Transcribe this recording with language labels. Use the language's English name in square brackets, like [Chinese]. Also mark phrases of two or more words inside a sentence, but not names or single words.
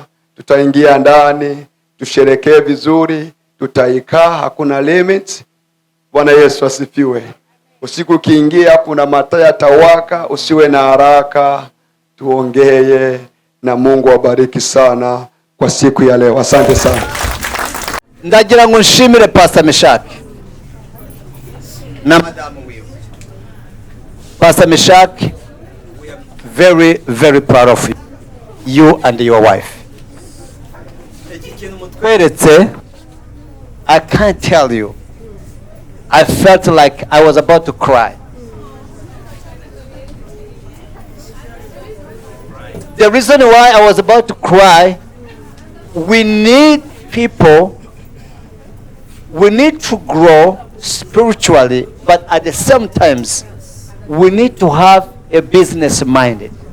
[Swahili] Tutaingia ndani, tusherekee vizuri, tutaikaa, hakuna limit. Bwana Yesu asifiwe. Usiku ukiingia kuna mataa yatawaka, usiwe na haraka, tuongee na Mungu awabariki sana kwa siku ya leo. Asante sana. [Rundi] Ndagira ngo nshimire Pasteur Mechack na madamu wiwe. [English] Pasteur Mechack, we are very, very proud of you and your wife. I can't tell you. I felt like I was about to cry. The reason why I was about to cry, we need people, we need to grow spiritually, but at the same time, we need to have a business minded.